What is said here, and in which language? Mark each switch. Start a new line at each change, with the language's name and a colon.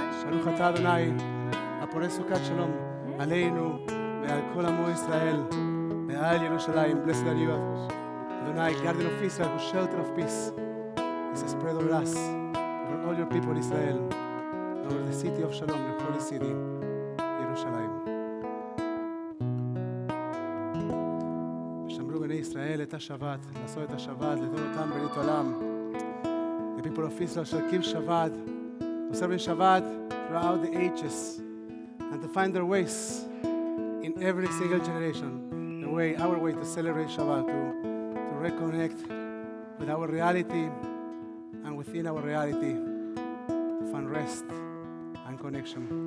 Hebrew: ברוך אתה אדוני הפורש סוכת שלום עלינו ועל כל עמו ישראל ועל ירושלים.
English: Blessed are you, Adonai, guardian of Israel, whose shelter of peace is spread over us, over all your people Israel, over the city of Shalom, your holy city, Yerushalayim.
Hebrew: ושמרו בני ישראל את השבת, לעשות את השבת, לדון אותם ברית עולם.
English: The people of Israel shall keep Shabbat, observing Shabbat throughout the ages, and to find their ways in every single generation, our way to celebrate Shabbat, to reconnect with our reality, and within our reality, to find rest and connection.